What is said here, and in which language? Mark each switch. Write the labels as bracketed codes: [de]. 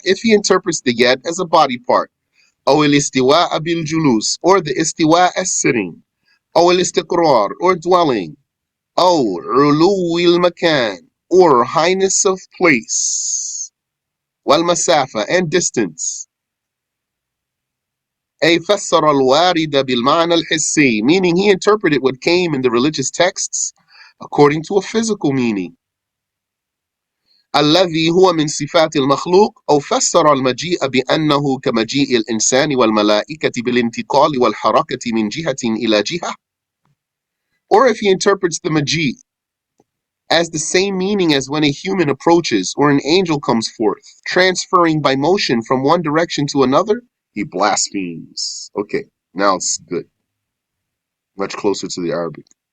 [en] If he interprets the yad as a body part, [ar] أو الاستواء بالجلوس, [en] or the istiwa as sitting, [ar] أو الاستقرار, [en] or dwelling, [ar] أو علو المكان, [en] or highness of place, [ar] والمسافة, [en] and distance. [ar] أي فسر الوارد بالمعنى الحسي, [en] meaning he interpreted what came in the religious texts according to a physical meaning. [ar] الذي هو من صفات المخلوق، أو فسر المجيء بأنه كمجيء الإنسان والملائكة بالانتقال والحركة من جهة إلى جهة. [en] Or if he interprets the Majid as the same meaning as when a human approaches or an angel comes forth, transferring by motion from one direction to another, he blasphemes. Okay, now it's good. Much closer to the Arabic.